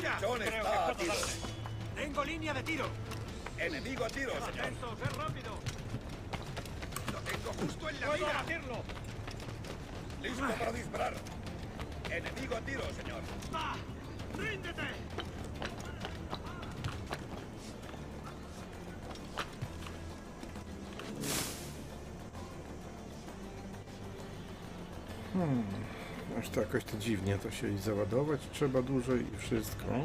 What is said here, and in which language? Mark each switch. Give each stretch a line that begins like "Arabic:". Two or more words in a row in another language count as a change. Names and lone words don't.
Spanish: mira! pichón está a tiro. ¡Tengo línea de tiro! ¡Enemigo a tiro, señor! ¡Atentos, es rápido! ¡Lo tengo justo en la mira! ¡Puedo abatirlo! ¡Listo para disparar! ¡Enemigo a tiro, señor! ¡Va! ¡Ríndete!
Polish: Aż to jakoś to dziwnie to się i załadować trzeba dłużej i wszystko.